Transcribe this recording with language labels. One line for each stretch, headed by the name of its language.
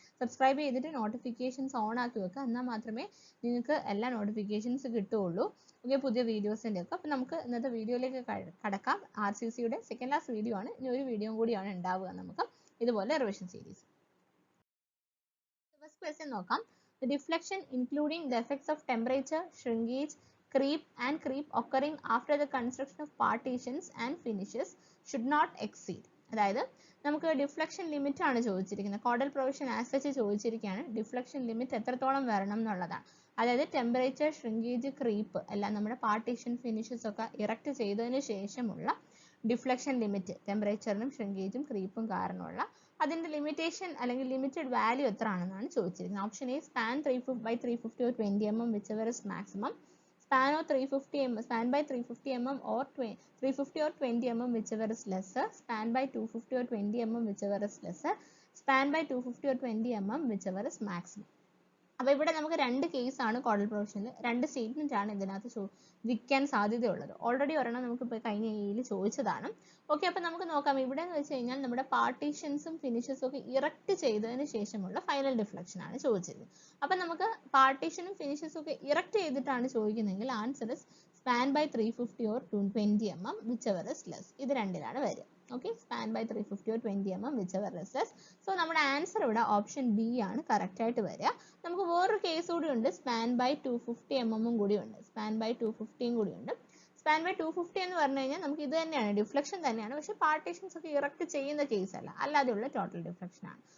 Malayalam: Subscribe ചെയ്തിട്ട് notifications on ആക്കി വെക്കുക. എന്നാൽ മാത്രമേ നിങ്ങൾക്ക് എല്ലാ നോട്ടിഫിക്കേഷൻസ് കിട്ടുകയുള്ളൂ. ഓക്കെ, പുതിയ വീഡിയോസിൻ്റെ ഒക്കെ. അപ്പോൾ നമുക്ക് ഇന്നത്തെ വീഡിയോയിലേക്ക് കടക്കാം. RCCയുടെ സെക്കൻഡ് ലാസ്റ്റ് വീഡിയോ ആണ്. ഇനി ഒരു വീഡിയോ കൂടിയാണ് ഉണ്ടാവുക നമുക്ക് ഇതുപോലെ റിവിഷൻ സീരീസ്. ഫസ്റ്റ് ക്വസ്റ്റ്യൻ നോക്കാം.
English: The deflection, including the effects of temperature, shrinkage, creep occurring after the construction of partitions and finishes should not exceed.
Malayalam: അതായത് നമുക്ക് ഡിഫ്ലക്ഷൻ ലിമിറ്റ് ആണ് ചോദിച്ചിരിക്കുന്നത്. Caudal provision as such ചോദിച്ചിരിക്കുകയാണ്. Deflection limit എത്രത്തോളം വരണം എന്നുള്ളതാണ്. അതായത് temperature, shrinkage, creep എല്ലാം നമ്മുടെ പാർട്ടീഷൻ ഫിനിഷസ് ഒക്കെ ഇറക്റ്റ് ചെയ്തതിന് ശേഷമുള്ള ഡിഫ്ലക്ഷൻ ലിമിറ്റ്, ടെമ്പറേച്ചറിനും ഷ്രിങ്കേജും ക്രീപ്പും കാരണമുള്ള അതിൻ്റെ ലിമിറ്റേഷൻ അല്ലെങ്കിൽ ലിമിറ്റഡ് വാല്യൂ എത്ര ആണെന്നാണ് ചോദിച്ചിരിക്കുന്നത്.
English: Option A span 350 or 20 mm whichever is maximum, span of 350 mm, span by 350 mm or 350 or 20 mm whichever is lesser, span by 250 or 20 mm whichever is lesser, span by 250 or 20 mm whichever is maximum.
Malayalam: അപ്പോൾ ഇവിടെ നമുക്ക് രണ്ട് കേസാണ് caudal പ്രൊവിഷനിൽ, രണ്ട് statement ആണ് ഇതിനകത്ത് വിൽക്കാൻ സാധ്യതയുള്ളത്. ഓൾറെഡി ഒരെണ്ണം നമുക്ക് ഇപ്പോൾ കഴിഞ്ഞ ഏയിൽ ചോദിച്ചതാണ്. ഓക്കെ, അപ്പോൾ നമുക്ക് നോക്കാം. ഇവിടെ എന്ന് വെച്ച് കഴിഞ്ഞാൽ നമ്മുടെ പാർട്ടീഷൻസും ഫിനിഷസും ഒക്കെ ഇറക്റ്റ് ചെയ്തതിന് ശേഷമുള്ള ഫൈനൽ ഡിഫ്ലക്ഷൻ ആണ് ചോദിച്ചിരുന്നത്. അപ്പം നമുക്ക് പാർട്ടീഷനും ഫിനിഷസും ഒക്കെ ഇറക്റ്റ് ചെയ്തിട്ടാണ് ചോദിക്കുന്നതെങ്കിൽ
English: Answer is span by 350 or 20 mm whichever is less.
Malayalam: ഇത് രണ്ടിലാണ് വരിക.
English: Okay, span by 350 or 20 mm whichever is less.
Malayalam: So നമ്മുടെ ആൻസർ ഇവിടെ ഓപ്ഷൻ ബി ആണ് കറക്റ്റ് ആയിട്ട് വരിക. നമുക്ക് വേറൊരു കേസ് കൂടി ഉണ്ട്, സ്പാൻ ബൈ 250 mm കൂടി ഉണ്ട്, സ്പാൻ ബൈ 250 കൂടി ഉണ്ട്. സ്പാൻ ബൈ 250 എന്ന് പറഞ്ഞു കഴിഞ്ഞാൽ നമുക്ക് ഇത് തന്നെയാണ്, ഡിഫ്ലക്ഷൻ തന്നെയാണ്, പക്ഷെ പാർട്ടീഷൻസ് ഒക്കെ ഇറക്റ്റ് ചെയ്യുന്ന കേസ് അല്ല, അല്ലാതെയുള്ള ടോട്ടൽ ഡിഫ്ലക്ഷൻ ആണ്.